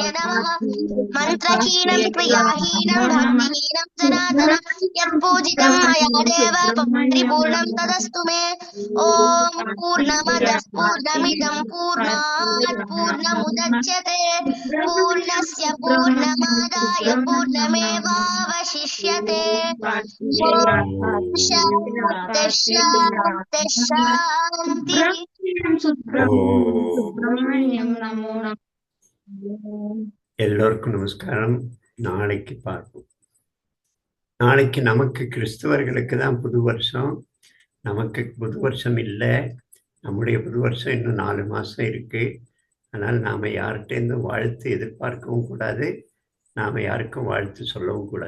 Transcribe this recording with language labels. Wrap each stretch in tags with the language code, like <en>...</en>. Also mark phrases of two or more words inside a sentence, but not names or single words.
<sa>नमः मन्त्रहीनं क्रियाहीनं भक्तिहीनं जनार्दन यत्पूजितं मया देव परिपूर्णं तदस्तु मे ॐ पूर्णमदः पूर्णमिदं पूर्णात् पूर्णमुदच्यते पूर्णस्य पूर्णमादाय पूर्णमेवावशिष्यते शान्तिः सुब्रह्मण्यं नमो नमः</sa> <ta>எல்லோருக்கும் நமஸ்காரம். நாளைக்கு பார்ப்போம். நாளைக்கு நமக்கு கிறிஸ்தவர்களுக்கு தான் புது வருஷம். நமக்கு புது வருஷம் இல்லை. நம்முடைய புது வருஷம் இன்னும் 4 மாதம் இருக்கு. அதனால் நாம் யார்கிட்டேருந்து வாழ்த்து எதிர்பார்க்கவும் கூடாது, நாம் யாருக்கும் வாழ்த்து சொல்லவும் கூடாது.</ta>